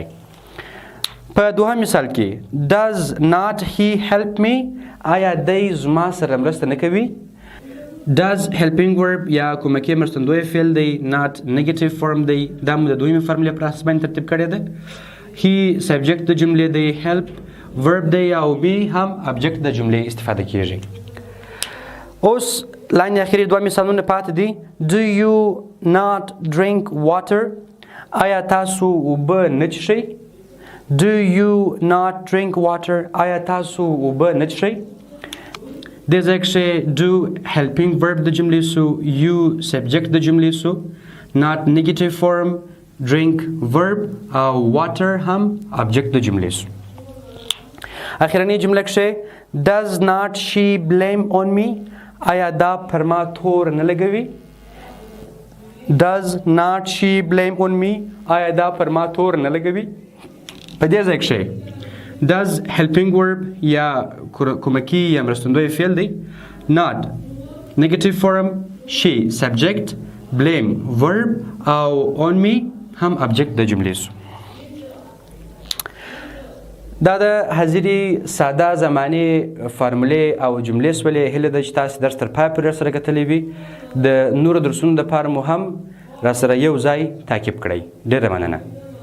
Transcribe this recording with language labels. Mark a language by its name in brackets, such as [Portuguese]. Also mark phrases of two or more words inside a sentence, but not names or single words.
[Pashto] په دوهم مثال کې [English] does not he help me [Pashto] آیا دی زما سره مرسته نه کوي؟ [English] does helping verb [Pashto] یا کومکی مرستندوی فعل دی، [English] not negative form [Pashto] دی، دا مو د دویمې فارمولې پر اساس باندې ترتیب کړی دی. [English] he subject [Pashto] د جملې دی، [English] help verb [Pashto] دی او be هم object د جملې استفاده کیږي. اوس لاندې اخري دوه مثالونه پاتې دي. [English] do you not drink water [Pashto] آیا تاسو اوبه نه څښئ؟ [English] do you not drink water [Pashto] آیا تاسو اوبه نه څښئ؟ دې ځای کښې [English] do helping verb [Pashto] د جملې سو، [English] you subject [Pashto] د جملې سو، [English] not negative form، drink verb [Pashto] او water هم object د جملې سو. اخرنۍ جمله کښې [English] does not she blame on me [Pashto] آیا دا پر ما تور نه لګوي؟ [English] does not she blame on me [Pashto] آیا دا پر ما تور نه لګوي؟ په دې ځای کښې [English] does helping verb [Pashto] یا کومکی یا مرستندوی فعل دی، [English] not negative form، she subject، blame verb [Pashto] او [English] on me [Pashto] هم object د جملې سو. دا د حاضري ساده زمانې فارمولې او جملې سولې. هیله ده چې تاسې درس تر پای پورې راسره کتلی وي. د نورو درسونو دپاره مو هم راسره یو ځای تعقیب کړئ. ډېره مننه.